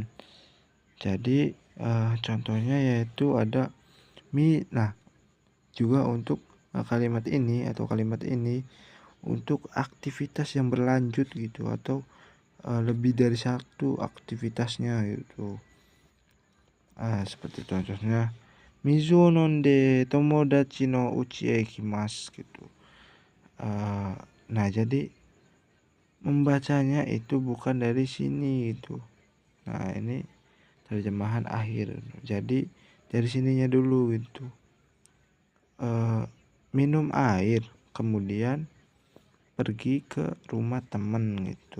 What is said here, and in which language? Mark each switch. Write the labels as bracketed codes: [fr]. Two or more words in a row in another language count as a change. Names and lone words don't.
[id] Jadi contohnya yaitu ada nah juga untuk kalimat ini atau kalimat ini untuk aktivitas yang berlanjut gitu atau lebih dari satu aktivitasnya gitu. Seperti contohnya [ja] 水を飲んで友達の家へ行きます gitu. [id] Nah, jadi membacanya itu bukan dari sini gitu. Nah, ini terjemahan akhir. Jadi dari sininya dulu gitu. Minum air, kemudian pergi ke rumah temen gitu.